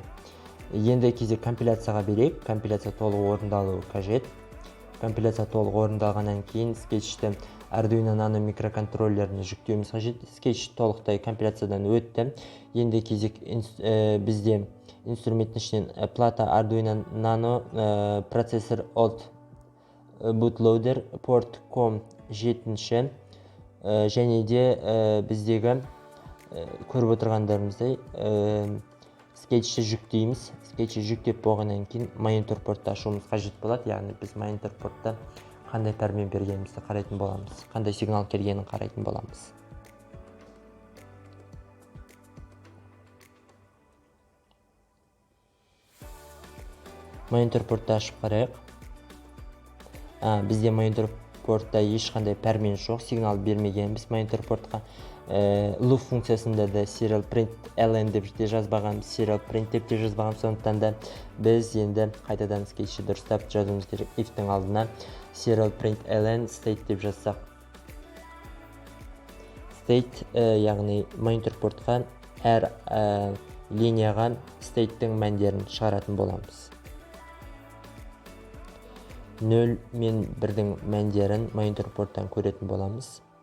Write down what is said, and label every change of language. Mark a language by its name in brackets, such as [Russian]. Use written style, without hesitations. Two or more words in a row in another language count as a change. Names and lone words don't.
[Kazakh] Енді кезек компиляцияға берейік. Компиляция толық орындалуы қажет. Компиляция толық орындалғаннан кейін скетчті Arduino Nano микроконтроллеріне жүктеуіміз қажет. Скетч толықтай компиляциядан өтті. Енді кезек бізде инструмент ішінен плата Arduino Nano процессор [English] old bootloader port COM7 [Kazakh] және де біздегі көріп отырғандарымыздай скетчті жүктейміз. Скетчті жүктеп болғаннан кейін монитор портты ашуымыз қажет болады, яғни біз монитор портта қандай пәрмен бергенімізді қарайтын боламыз, қандай сигнал келгенін қарайтын боламыз. Монитор портты ашып қарайық. Бізде монитор портта ешқандай пәрмен жоқ, сигнал бермегенбіз монитор портқа. Loop функциясында да [English] serial print ln [Kazakh] деп жазбаған, [English] serial print [Kazakh] деп жазбаған, сондықтан да біз енді қайтадан скетчті дұрыстап жазуымыз керек. If-тің алдына [English] serial print ln state [Kazakh] деп жазсақ. State яғни монитор портқа әр линияға state-тің мәндерін шығаратын боламыз. 0 мен 1-дің мәндерін монитор порттан көретін боламыз.